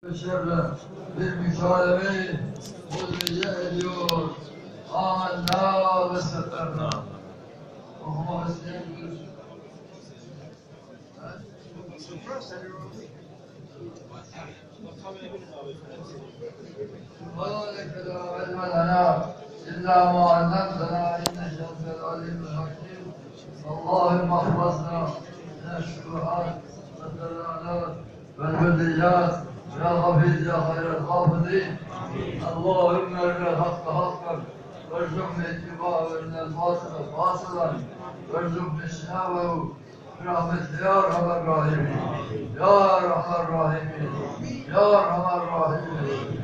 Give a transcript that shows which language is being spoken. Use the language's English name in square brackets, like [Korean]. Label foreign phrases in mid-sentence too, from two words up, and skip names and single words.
[Turkish] şerle bir mükalemeyi muzmice ediyor. [Arabic] آمنا وسفرنا. [Turkish] Okumak isteyen buyursun. [Arabic] وَذَلِكَ لَا عِلْمَ لَنَا إِلَّا مَا عَلَّمْتَنَا إِنَّكَ أَنْتَ الْعَلِيمُ الْحَكِيمُ اللهم احفظنا من الشبهات والضلالات والبديات يا حفيظ يا خير الحافظين اللهم ارنا الحق حقا وارزقنا اتباعه وارنا الباطل باطلا وارزقنا اجتنابه برحمتك يا ارحم الراحمين يا ارحم الراحمين يا ارحم الراحمين